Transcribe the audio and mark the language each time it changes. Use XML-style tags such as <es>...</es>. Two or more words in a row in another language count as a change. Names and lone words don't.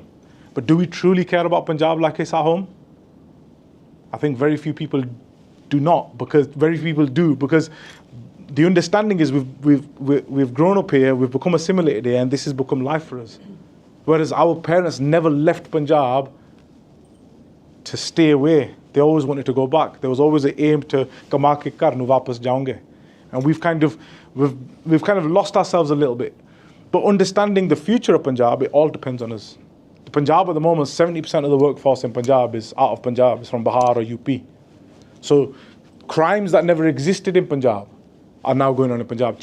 <en>But do we truly care about Punjab like it's our home? I think very few people do not, because very few people do, because the understanding is we've grown up here, we've become assimilated here, and this has become life for us. Whereas our parents never left Punjab to stay away. They always wanted to go back. There was always an aim to</en> <pa>ਕਮਾ ਕੇ ਘਰ ਨੂੰ ਵਾਪਸ ਜਾਵਾਂਗੇ.</pa> <en>And we've kind of lost ourselves a little bit. But understanding the future of Punjab, it all depends on us. The Punjab at the moment, 70% of the workforce in Punjab is out of Punjab, it's from Bihar or UP. So crimes that never existed in Punjab are now going on in Punjab.</en>